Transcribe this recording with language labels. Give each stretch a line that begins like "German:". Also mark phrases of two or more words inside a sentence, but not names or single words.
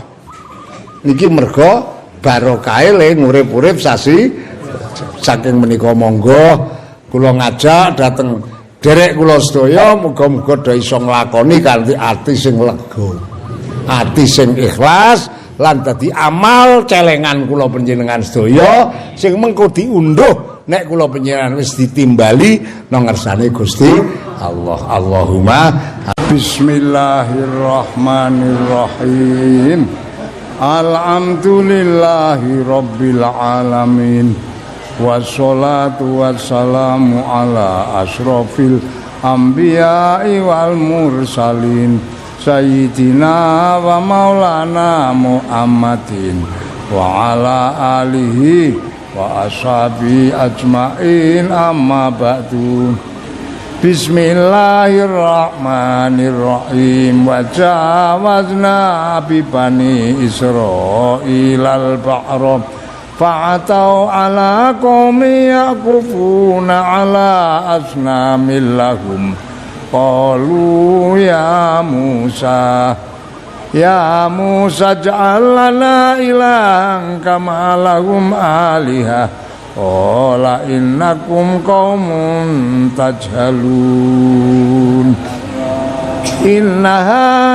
Javanese: Niki merga barokahe le ngurip-urip sasi saking menika monggo kula ngajak dhateng derek kula sedaya muga-muga do iso nglakoni kanthi ati sing lega, ati sing ikhlas lan dadi amal celengan kula panjenengan sedaya sing mengko diunduh nek kula panjenengan wis ditimbali nang ngersane Gusti Allah.
Arabic: اللهم بسم الله الرحمن الرحيم. الحمد لله رب العالمين. والصلاة والسلام على أشرف الأنبياء والمرسلين سيدنا ومولانا محمد وعلى آله وأصحابه أجمعين أما بعد. بسم الله الرحمن الرحيم. وجاوزنا ببني إسرائيل البحر فأتوا على قوم يعكفون على أصنام لهم قالوا يا موسى اجعل لنا إلها كما لهم آلهة قال إنكم قوم تجهلون إنها